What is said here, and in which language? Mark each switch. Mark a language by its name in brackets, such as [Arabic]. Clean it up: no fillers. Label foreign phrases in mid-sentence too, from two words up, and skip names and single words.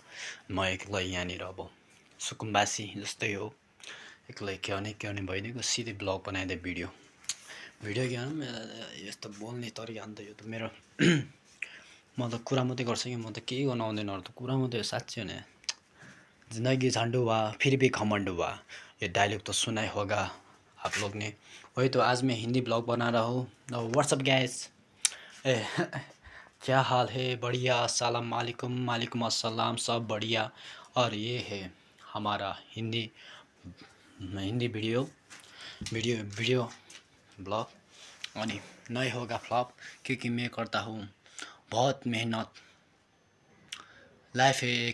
[Nepali] म एक्लै यहाँनिर अब सुकुम्बासी जस्तै हो एक्लै के भने भइदिएको सिधै ब्लग बनाइदिए भिडियो के यस्तो बोल्ने तरिका अन्त यो त मेरो म त कुरा मात्रै गर्छु कि म त केही गर्न आउँदैन अरू त कुरा मात्रै हो साँच्चै हो नि [Hindi] जिन्दगी झन्डू हुआ फिर भी घमंड हुआ ये डायलॉग तो सुना ही होगा आप लोग ने वही तो आज मैं हिंदी ब्लॉग बना रहा हूँ [English] whatsup guys [Hindi] क्या हाल है बढ़िया [Arabic] السلام عليكم [Hindi] अस्सलाम सब बढ़िया और ये है हमारा हिंदी [English] video blog [Hindi] और नहीं होगा फ्लॉप क्योंकि मैं करता हूँ बहुत मेहनत लाइफ है